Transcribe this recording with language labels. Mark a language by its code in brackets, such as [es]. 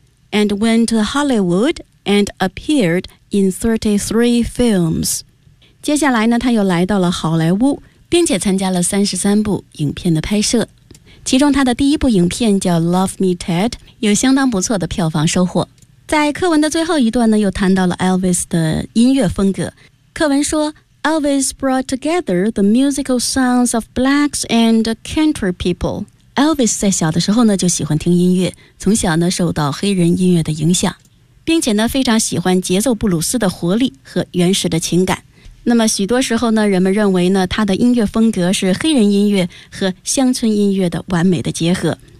[en] And went to Hollywood and appeared in 33 films. [zh] 接下来呢，他又来到了好莱坞，并且参加了33部影片的拍摄。其中他的第一部影片叫 Love Me Ted, 有相当不错的票房收获。在课文的最后一段呢，又谈到了 Elvis 的音乐风格。课文说 , [en] Elvis brought together the musical sounds of blacks and country people. [zh] Elvis 在小的时候呢就喜欢听音乐，从小呢受到黑人音乐的影响，并且呢非常喜欢节奏布鲁斯的活力和原始的情感。那么许多时候呢，人们认为呢他的音乐风格是黑人音乐和乡村音乐的完美的结合。